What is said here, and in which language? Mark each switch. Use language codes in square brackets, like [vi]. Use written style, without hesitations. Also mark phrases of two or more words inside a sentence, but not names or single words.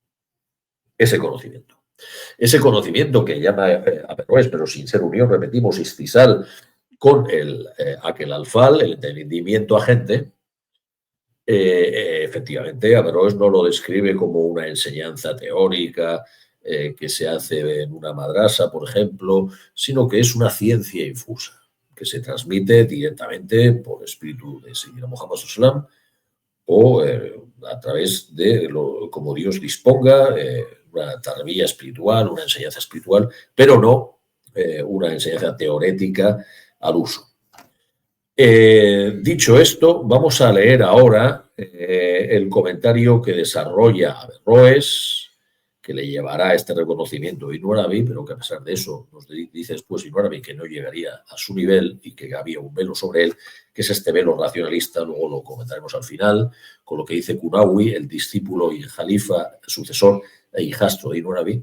[es] Ese conocimiento que llama Averroes, pero sin ser unión, repetimos, istisal, con aquel alfal, el entendimiento agente, efectivamente Averroes no lo describe como una enseñanza teórica que se hace en una madrasa, por ejemplo, sino que es una ciencia infusa, que se transmite directamente por espíritu de Sayyidina Muhammad [ar] صلى الله عليه وسلم [es] o a través de como Dios disponga, una tarbía espiritual, una enseñanza espiritual, pero no una enseñanza teorética al uso. Dicho esto, vamos a leer ahora el comentario que desarrolla Averroes, que le llevará a este reconocimiento a Ibn Arabi, pero que a pesar de eso nos dice después Ibn Arabi que no llegaría a su nivel y que había un velo sobre él, que es este velo racionalista, luego lo comentaremos al final, con lo que dice Kunawi, el discípulo y jalifa, sucesor e hijastro de Ibn Arabi.